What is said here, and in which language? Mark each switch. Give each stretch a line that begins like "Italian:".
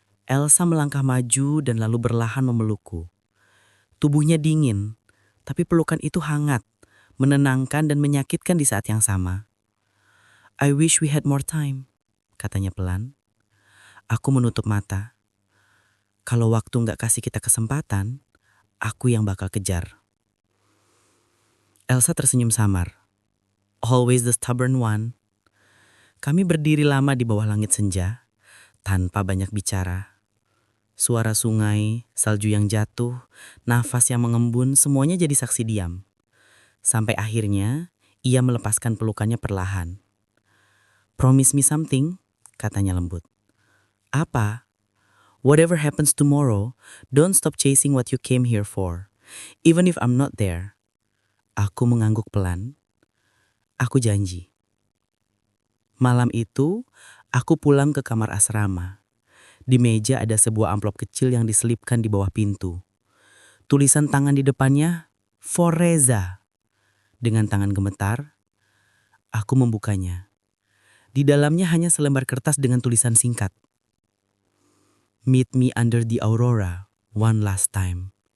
Indonesian: Elsa melangkah maju dan lalu berlahan memelukku. Tubuhnya dingin, tapi pelukan itu hangat, menenangkan dan menyakitkan di saat yang sama.
English: I wish we had more time,
Indonesian: katanya pelan. Aku menutup mata. Kalau waktu nggak kasih kita kesempatan, aku yang bakal kejar. Elsa tersenyum samar.
English: Always the stubborn one.
Indonesian: Kami berdiri lama di bawah langit senja, tanpa banyak bicara. Suara sungai, salju yang jatuh, nafas yang mengembun, semuanya jadi saksi diam. Sampai akhirnya, ia melepaskan pelukannya perlahan.
English: Promise me something,
Indonesian: katanya lembut. Apa?
English: Whatever happens tomorrow, don't stop chasing what you came here for. Even if I'm not there.
Indonesian: Aku mengangguk pelan. Aku janji. Malam itu, aku pulang ke kamar asrama. Di meja ada sebuah amplop kecil yang diselipkan di bawah pintu. Tulisan tangan di depannya,
English: For
Indonesian: Reza. Dengan tangan gemetar, aku membukanya. Di dalamnya hanya selembar kertas dengan tulisan singkat.
English: Meet me under the aurora, one last time.